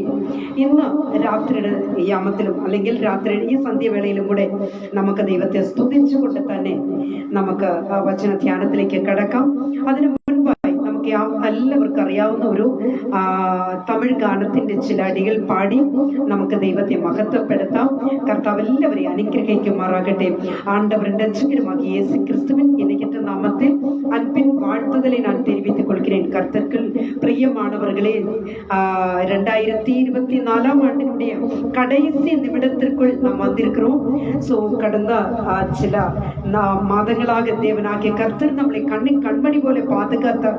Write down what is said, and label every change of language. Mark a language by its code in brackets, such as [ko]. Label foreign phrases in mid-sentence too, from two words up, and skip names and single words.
[ml] ഇന്ന് രാത്രിയുടെ യാമത്തിലും അല്ലെങ്കിൽ രാത്രി ഈ സന്ധ്യവേളയിലും കൂടെ നമുക്ക് ദൈവത്തെ സ്തുതിച്ചുകൊണ്ട് തന്നെ നമുക്ക് വചന ധ്യാനത്തിലേക്ക് കടക്കാം. അതിനു മുൻപായി നമുക്ക് എല്ലാവർക്കും അറിയാവുന്ന ഒരു തമിഴ് ഗാനത്തിന്റെ ചില അടികൾ പാടി നമുക്ക് ദൈവത്തെ മഹത്വപ്പെടുത്താം. കർത്താവ് എല്ലാവരെയും അനുഗ്രഹിക്കുമാറാകട്ടെ. [ta] ஆண்டவரின் ரட்சகருமாகிய இயேசு கிறிஸ்துவின் இணையற்ற நாமத்தில் அன்பின் வாழ்த்துதலை நான் தெரிவித்துக் கொள்கிறேன். கர்த்தர்கள் பிரியமானவர்களே, 2024 ஆண்டினுடைய கடைசி நிமிடத்திற்குள் நாம் வந்திருக்கிறோம். கடந்த சில மாதங்களாக தேவனாகிய கர்த்தர் நம்மளை கண்மணி போல பாதுகாத்தார்.